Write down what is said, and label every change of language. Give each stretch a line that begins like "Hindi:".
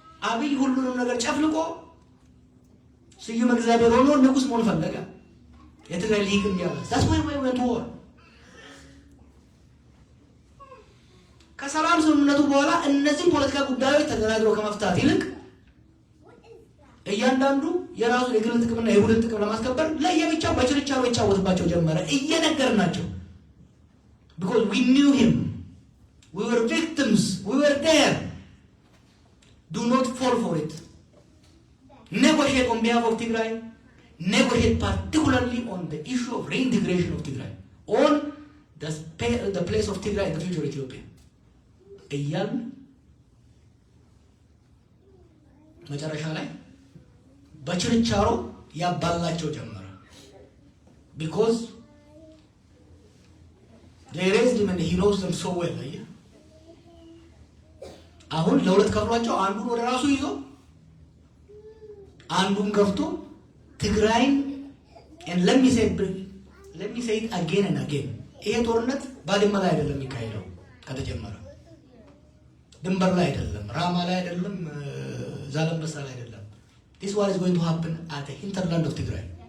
Amharic: አብይ ሁሉንም ነገር ጨፍልቆ ስዩም እግዚአብሔር ሆኖ ንጉስ መሆን ፈለገ። የትግራይ ሊግ እንዲያለ ዛስማይ ወንቱ ከሰላም ስምምነቱ በኋላ እነዚህ ፖለቲካ ጉዳዮች ተደራድረው ከመፍታት ይልቅ እያንዳንዱ የራሱ የግል ጥቅምና የቡድን ጥቅም ለማስከበር ለየብቻው በችርቻሮ ይጫወትባቸው ጀመረ። እየነገርናቸው
English: because we knew him, we were victims, we were there. Do not fall for it. Negotiate on behalf of Tigray. Negotiate particularly on the issue of reintegration of Tigray, on the place of Tigray in the future Ethiopia.
Amharic: እያል መጨረሻ ላይ በችርቻሮ ያባላቸው ጀመረ።
English: because they raised him and he knows them so well.
Amharic: አሁን ለሁለት ከፍሏቸው አንዱን ወደ ራሱ ይዞ አንዱን ገፍቶ ትግራይን
English: and let me say it again and again
Amharic: ይሄ ጦርነት ባድመ ላይ አይደለም የሚካሄደው። ከተጀመረ ድንበር ላይ አይደለም፣ ራማ ላይ አይደለም፣ ዛላምበሳ ላይ አይደለም።
English: this war is going to happen at the hinterland of Tigray።